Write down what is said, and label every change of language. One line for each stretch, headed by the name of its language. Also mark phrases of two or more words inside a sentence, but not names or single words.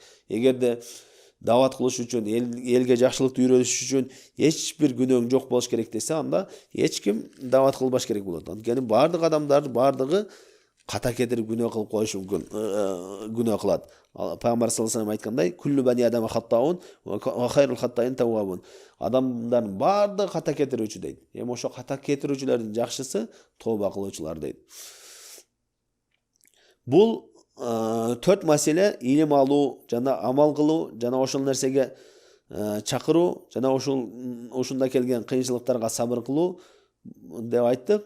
Kyrgyz: Эгерде дават кылыш үчүн, элге жакшылыкты үйрөтүш үчүн эч бир күнөөң жок болуш керек десе, анда эч ким дават кылбаш керек болот. Анткени бардык адамдар бардыгы ката кетирип күнөө кылып коюшу мүмкүн, күнөө кылат. Пайгамбар
Arabic: صلى الله عليه وسلم
Kyrgyz: айткандай:
Arabic: كل بني آدم خطاء وخير الخطائين التوابون."
Kyrgyz: Адамдардын бардыгы ката кетирүүчү дейт. Эми ошо ката кетирүүчүлөрдүн жакшысы тооба кылуучулар дейт. Бул 4 маселе: илим алуу, жана амал кылуу, жана ошол нерсеге чакыруу, жана ушунда келген кыйынчылыктарга сабыр кылуу деп айттык.